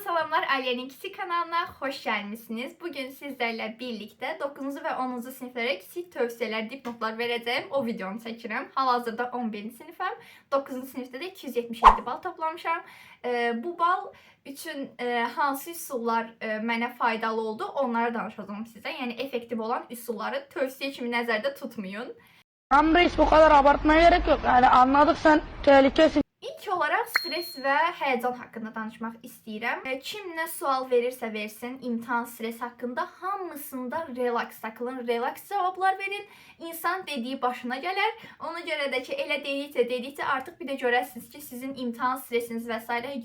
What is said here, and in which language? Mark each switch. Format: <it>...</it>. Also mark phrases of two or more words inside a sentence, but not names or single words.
<tr>Selamlar, Aliye'nin Kiçik kanalına hoş gelmişsiniz. Bugün sizlerle birlikte 9. ve 10. sınıflara kiçik tövsiyeler, dipnotlar vereceğim.</tr> <az>O videonu çəkirəm. Hal-hazırda 11. sınıfım. 9. sınıfda da 277 bal toplamışam. Bu bal üçün hansı üsullar mənə faydalı oldu, onları danışacağım sizə. Yəni effektiv olan üsulları tövsiye kimi nəzərdə tutmayın.</az> <tr>Tam reis, bu kadar abartmaya gerek yok. Yani anladık, sen tehlikesin.</tr> <az>İlk olaraq stres və həyəcan haqqında danışmaq istəyirəm. Kim nə sual verirsə versin, imtahan stres haqqında hamısında relax takılın, relax cavablar verin. İnsan dediyi başına gələr. Ona görə də ki, elə dedikcə artıq bir də görərsiniz ki, sizin imtahan stresiniz və s.</az>